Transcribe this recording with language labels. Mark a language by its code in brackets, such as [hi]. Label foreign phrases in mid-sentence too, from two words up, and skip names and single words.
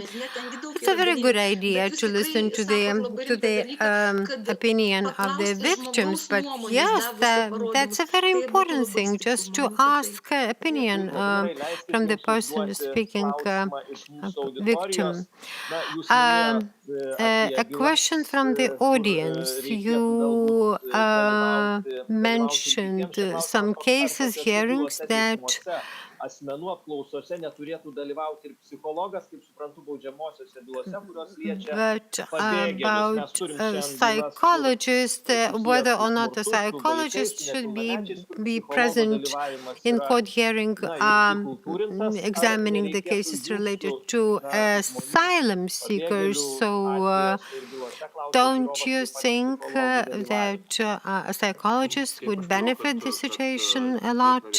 [en] It's a very good idea to listen to the opinion of the victims, but yes, that's a very important thing, just to ask opinion from the person speaking victim. A question from the audience. You mentioned some cases, hearings that [lt] asmenų apklausose neturėtų dalyvauti ir psichologas, kaip suprantu, baudžiamosiose bylose, kurios liečia pabėgėlius. Mes turim šiandien [en] psychologist, whether or not a psychologist should be present in court hearing, examining the cases related to asylum seekers. So don't you think that a psychologist would benefit the situation a lot?